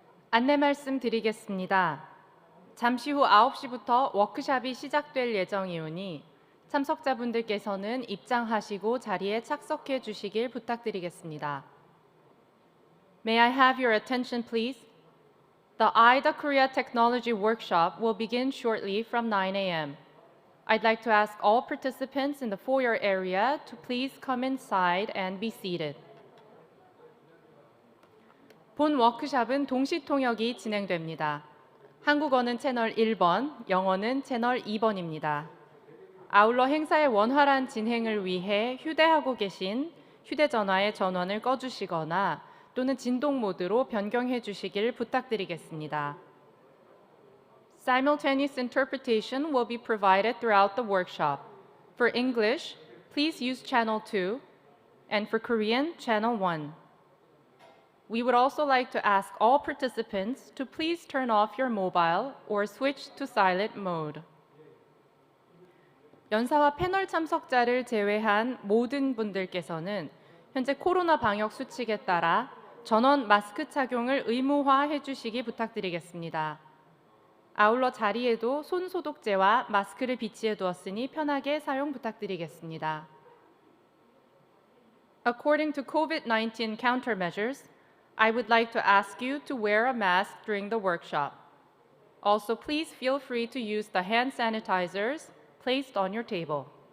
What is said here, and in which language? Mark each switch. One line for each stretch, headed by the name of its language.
Korean: 안내 말씀 드리겠습니다. 잠시 후 9시부터 워크숍이 시작될 예정이오니 참석자분들께서는 입장하시고 자리에 착석해 주시길 부탁드리겠습니다.
English: May I have your attention, please? The IDA Korea Technology Workshop will begin shortly from 9 a.m. I'd like to ask all participants in the foyer area to please come inside and be seated.
Korean: 본 워크숍은 동시 통역이 진행됩니다. 한국어는 채널 1번, 영어는 채널 2번입니다. 아울러 행사의 원활한 진행을 위해 휴대하고 계신 휴대전화의 전원을 꺼주시거나 또는 진동 모드로 변경해 주시길 부탁드리겠습니다.
English: Simultaneous interpretation will be provided throughout the workshop. For English, please use channel 2, and for Korean, channel 1. We would also like to ask all participants to please turn off your mobile or switch to silent mode.
Korean: 연사와 패널 참석자를 제외한 모든 분들께서는 현재 코로나 방역 수칙에 따라 전원 마스크 착용을 의무화해 주시기 부탁드리겠습니다. 아울러 자리에도 손 소독제와 마스크를 비치해 두었으니 편하게 사용 부탁드리겠습니다.
English: According to COVID-19 countermeasures, I would like to ask you to wear a mask during the workshop. Also, please feel free to use the hand sanitizers placed on your table.